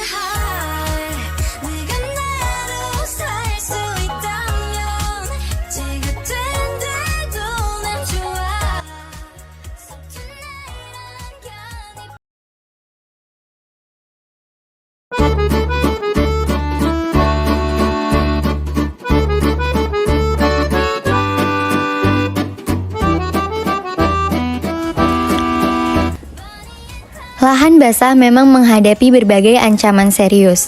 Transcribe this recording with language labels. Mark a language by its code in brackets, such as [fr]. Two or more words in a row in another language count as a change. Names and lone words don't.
[ko] high 네가 나로 살 수 있다면 지가 된데도 난 좋아 [en] So tonight I'm gonna [id] Lahan basah memang menghadapi berbagai ancaman serius.